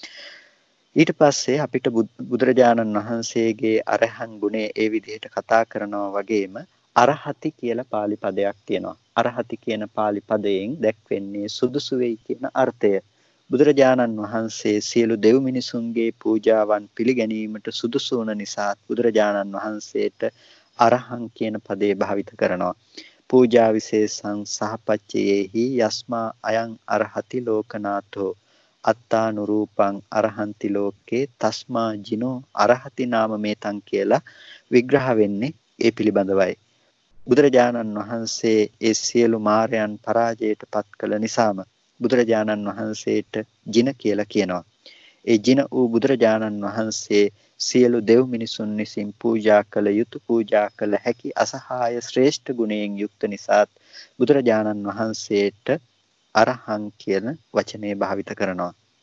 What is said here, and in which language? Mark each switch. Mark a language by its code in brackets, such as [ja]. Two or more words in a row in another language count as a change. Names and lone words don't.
[si] ඊට පස්සේ අපිට බුදුරජාණන් වහන්සේගේ අරහං ගුණය ඒ විදිහට කතා කරනවා වගේම අරහති කියලා pāli පදයක් තියෙනවා. අරහති කියන pāli පදයෙන් දැක්වෙන්නේ සුදුසු වෙයි කියන අර්ථය. බුදුරජාණන් වහන්සේ සියලු දෙව් මිනිසුන්ගේ පූජාවන් පිළිගැනීමට සුදුසු වන නිසා බුදුරජාණන් වහන්සේට අරහං කියන පදේ භාවිත කරනවා. [pi] පූජා විශේෂං සහපච්චයේහි යස්මා අයං අරහති ලෝකනාථෝ අත්තානුරූපං අරහන්ති ලෝකේ තස්මා ජිනෝ අරහති නාම මේතං [si] කියලා විග්‍රහ වෙන්නේ ඒ පිළිබඳවයි. බුදුරජාණන් වහන්සේ ඒ සියලු මායයන් පරාජයට පත් කළ නිසාම බුදුරජාණන් වහන්සේට ජින කියලා කියනවා. ඒ ජින වූ බුදුරජාණන් වහන්සේ සියලු දෙව් මිනිසුන් විසින් පූජා කළ යුතු පූජා කළ හැකි අසහාය ශ්‍රේෂ්ඨ ගුණයෙන් යුක්ත නිසාත් බුදුරජාණන් වහන්සේට අරහං කියන වචනේ භාවිත කරනවා.